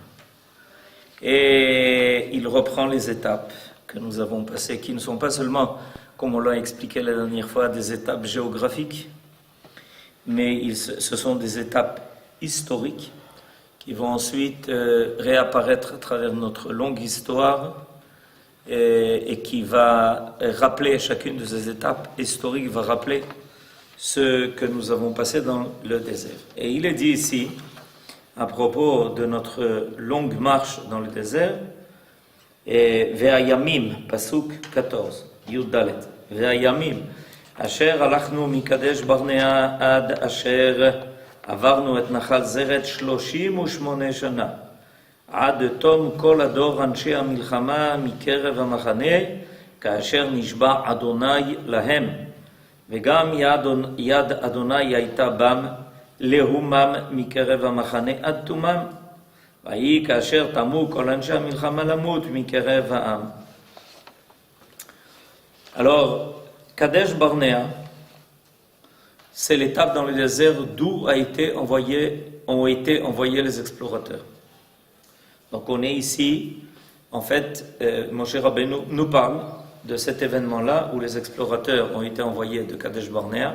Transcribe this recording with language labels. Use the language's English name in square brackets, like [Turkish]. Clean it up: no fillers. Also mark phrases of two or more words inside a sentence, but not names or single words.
[French] Et il reprend les étapes que nous avons passées, qui ne sont pas seulement, comme on l'a expliqué la dernière fois, des étapes géographiques, mais ce sont des étapes historiques qui vont ensuite réapparaître à travers notre longue histoire et qui va rappeler, chacune de ces étapes historiques va rappeler ce que nous avons passé dans le désert. Et il est dit ici, à propos de notre longue marche dans le désert, et Ve'ayamim, [Hebrew] פסוק 14, יוד דלת, והימים אשר הלכנו מקדש ברנע עד אשר עברנו את נחל זרד 38 שנה, עד תם כל הדור אנשי המלחמה מקרב המחנה, כאשר נשבע אדוני להם, וגם יד אדוני הייתה בם, להומם מקרב המחנה עד תומם, ויהי כאשר תמו כל אנשי המלחמה למות מקרב העם. [French] Alors, Kadesh Barnea, c'est l'étape dans le désert d'où ont été envoyés les explorateurs. Donc on est ici, en fait, Moshe Rabbeinu nous parle de cet événement-là où les explorateurs ont été envoyés de Kadesh Barnea.